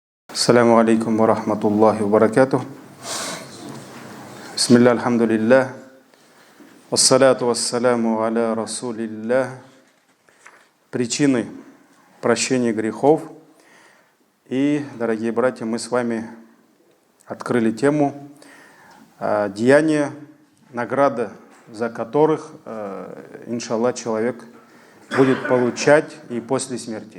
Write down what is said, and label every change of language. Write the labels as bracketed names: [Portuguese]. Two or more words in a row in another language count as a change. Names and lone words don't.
[Arabic] السلام عليكم ورحمة الله وبركاته. بسم الله، الحمد لله. والصلاة والسلام على رسول الله. [Russian] Причины прощения грехов. И, дорогие братья, мы с вами открыли тему деяния, награда за которых, иншаллах, человек будет получать и после смерти.